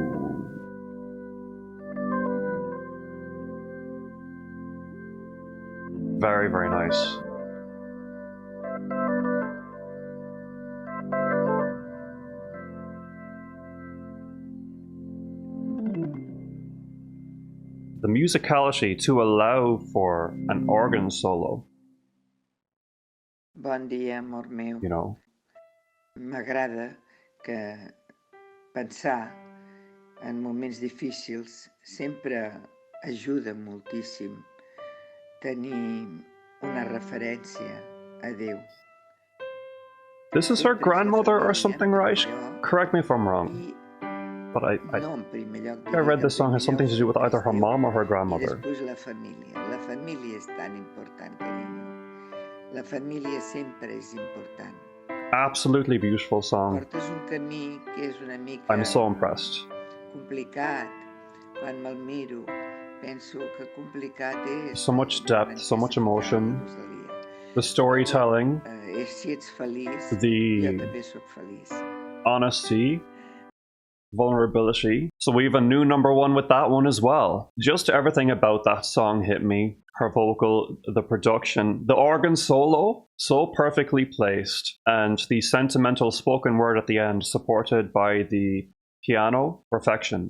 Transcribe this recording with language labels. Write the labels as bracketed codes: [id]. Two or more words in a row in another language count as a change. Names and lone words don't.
[en] Very, very nice. The musicality to allow for an organ solo, [ca] Bon dia, amor meu. [en] you know. [ca] M'agrada que pensar en moments difícils sempre ajuda moltíssim tenir una referència a Déu. [en] This is her grandmother or something, right? Correct me if I'm wrong. But I [ca] No, en primer lloc, [en] I read this song has something to do with either her mom or her I grandmother. [ca] després la família. La família és tan important, carinyo. La família sempre és important. [en] Absolutely beautiful song. [ca] Portes un camí que és una mica [en] I'm so impressed. [ca] complicat. Quan me'l miro, penso que complicat és. [en] So much depth, so much emotion. Rosalía. The storytelling, [ca] Si ets feliç, [en] The- [ca] jo també sóc feliç. [en] honesty, vulnerability. So we have a new number one with that one as well. Just everything about that song hit me. Her vocal, the production, the organ solo, so perfectly placed, and the sentimental spoken word at the end supported by the piano, perfection.